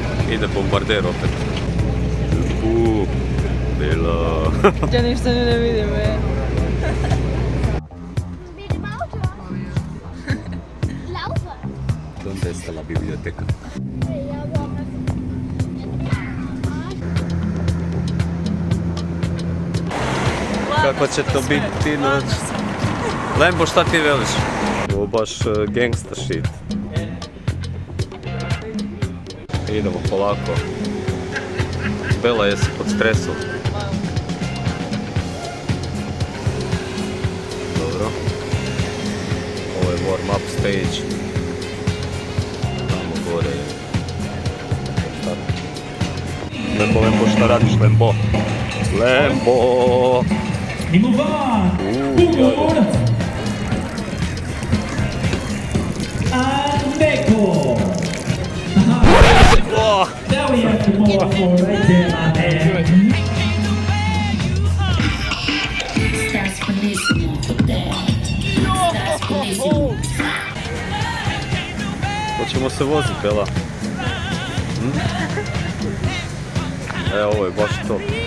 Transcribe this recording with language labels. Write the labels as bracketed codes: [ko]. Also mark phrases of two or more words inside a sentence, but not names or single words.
[sr] ide bombarder opet. Bilo. Ja ništa ne vidim, [es] Donde está la biblioteca? [sr] Kako će to biti noć? Lembo, šta ti veliš? Ovo baš [en] gangsta shit. [sr] Idemo polako. Bela, jesi pod stresom? Dobro. Ovo je [en] warm up stage. [sr] Tamo gore. Lembo, šta radiš, Lembo? Lembo! [en] I move on! Hugo Bonac! And Neko! Now we have to move on right there, my man. [sr] Hoćemo se voziti, Bela? Ovo je baš to.